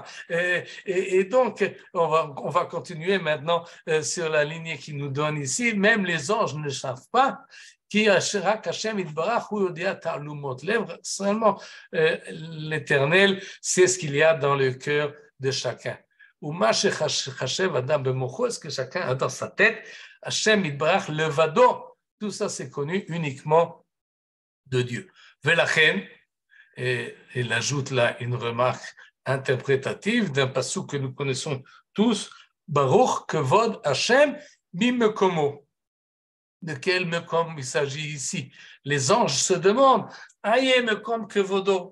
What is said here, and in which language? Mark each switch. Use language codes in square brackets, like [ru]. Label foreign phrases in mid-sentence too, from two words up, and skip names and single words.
[fr] Et donc, on va continuer maintenant sur la ligne qui nous donne ici. Même les anges ne savent pas. Seulement l'Éternel sait ce qu'il y a dans le cœur de chacun. Est-ce que chacun a dans sa tête? [he] השם יתברך לבדו. [fr] Tout ça, c'est connu uniquement de Dieu. Velachen, et il ajoute là une remarque interprétative d'un passage que nous connaissons tous, [he] ברוך כבוד השם ממקומו. [fr] De quel mekom il s'agit ici? Les anges se demandent, [he] איה מקום כבודו.